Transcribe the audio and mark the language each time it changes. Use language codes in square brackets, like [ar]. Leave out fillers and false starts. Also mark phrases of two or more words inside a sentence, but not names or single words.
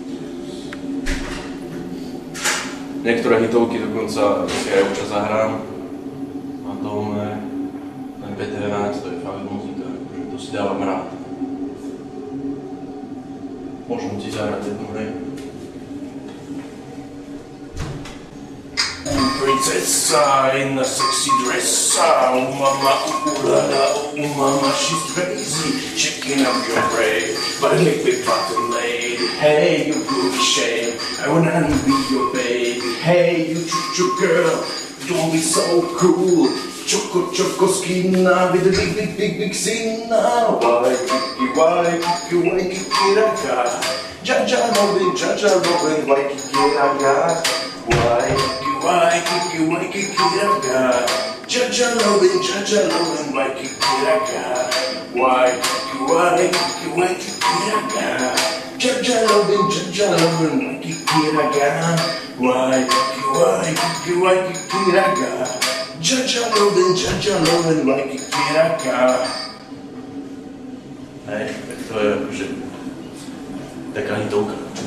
[sk] Niektoré hitovky dokonca si aj občas zahrám. A dome, ten Peter Náď, to je fakt muzika. To si dávam rád. Môžem ti zahrať jednu, hej. [en] Princessa in a sexy dress, oh mama, ooh la la, oh mama, she's crazy, checking up your brain, but a little bit bottom lady. Hey, you groovy shame, I wanna be your baby. Hey, you choo-choo girl, Don't be so cruel. Choco skinna with a big sinna. Waikiki raka. Jaja Robin, Waikiki raka. Waikiki raka. Jaja Robin, Waikiki raka. Waikiki raka. Jaja Robin, Waikiki raka. Waikiki raka. Jaja Robin, Waikiki raka. [sk] Hej, tak to je akože taká hitovka.